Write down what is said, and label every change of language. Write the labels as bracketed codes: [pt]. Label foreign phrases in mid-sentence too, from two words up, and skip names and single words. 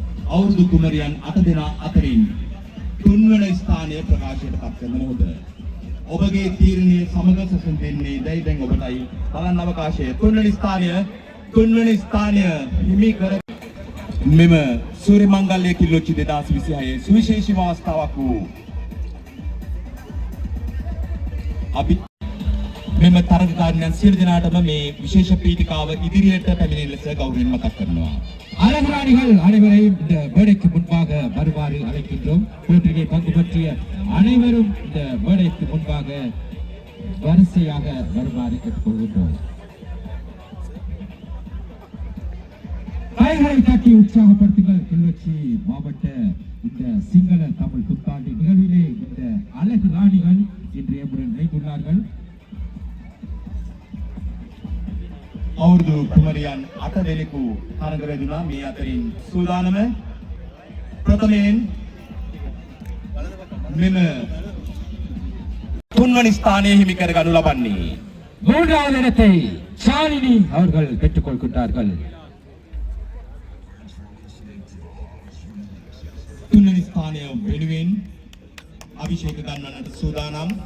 [si] අවුරුදු කුමරියන් 8 දෙනා අතරින් තුන්වන ස්ථානය ප්‍රකාශයට පත් කරන මොහොත ඔබගේ තීරණය සමග සැසඳ දෙන්නේ දැන් ඔබටයි බලන්න අවකාශය තුන්වන ස්ථානය හිමි කර මෙම සූර්ය මංගල්‍ය කිල්ලොච්චි 2026 සුවිශේෂී අවස්ථාවක් වූ අපි මෙම තරගකාරයන් සියලු දෙනාටම මේ විශේෂ පීඨිකාව ඉදිරියට පැමිණෙන ලෙස ගෞරවයෙන් මතක් කරනවා. [ta] அழகுராணிகள் அனைவரையும் இந்த மேடைக்கு முன்பாக வருமாறு அழைக்கின்றோம். போட்டியை பங்கு பற்றிய அனைவரும் இந்த மேடைக்கு முன்பாக வரிசையாக வருமாறு கேட்டுக்கொள்கின்றோம். கைகளை தட்டி உற்சாகப்படுத்துங்கள். கிளிநொச்சி மாவட்ட இந்த சிங்கள தமிழ் புத்தாண்டு நிகழ்விலே இந்த அழகு ராணிகள் இன்றைய முறை இணைந்துள்ளார்கள். [si] අවුරුදු කුමරියන් 8 දෙනෙකු තරඟ වැදුනා. මේ අතරින් සූදානම ප්‍රථමයෙන් මෙම තුන්වනි ස්ථානයේ හිමි කර ගනු ලබන්නේ [ta] மூன்றாவது இடத்தை ஷாலினி அவர்கள் பெற்றுக் கொள்கின்றார்கள். [si] තුන්වනි ස්ථානය වෙනුවෙන් අභිෂේක ගන්නට සූදානම්.